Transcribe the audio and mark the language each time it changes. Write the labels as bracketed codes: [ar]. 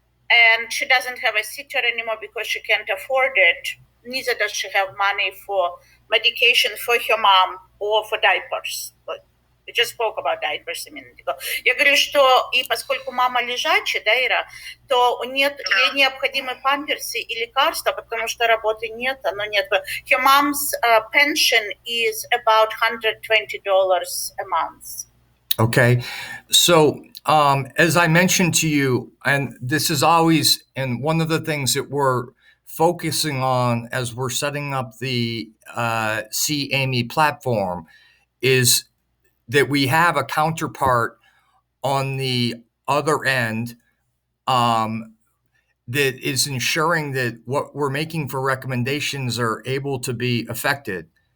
[en] And she doesn't have a sitter anymore because she can't afford it. Neither does she have money for medication for her mom or for diapers. We just spoke about diapers a minute ago. [ru] Я говорю, что и поскольку мама лежачая, да, Ира, то ей необходимы памперсы и лекарства, потому что работы нет, оно нет. [en] Her mom's pension is about $120 a month. Okay. So, as I mentioned to you, and this is always, and one of the things that we're focusing on as we're setting up the CAME platform is that we have a counterpart on the other end that is ensuring that what we're making for recommendations are able to be affected.